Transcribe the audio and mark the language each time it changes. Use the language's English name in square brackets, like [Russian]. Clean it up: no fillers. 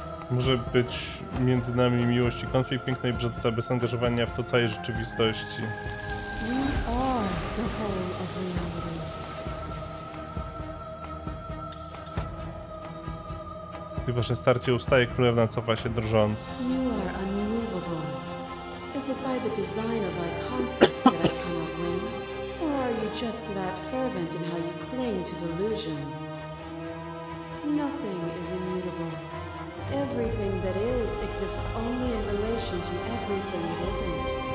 [Polish] Może być między nami miłość i konflikt, piękna i brzydka, bez angażowania w to całej rzeczywistości. [English] We are the whole of reality. [Polish] Gdy wasze starcie ustaje, królewna cofa się drżąc. [English] You are unmovable. Is it by the design of our conflict that I cannot win? Or are you just that fervent in how you cling to delusion? Nothing is immutable. Everything that is exists only in relation to everything it isn't.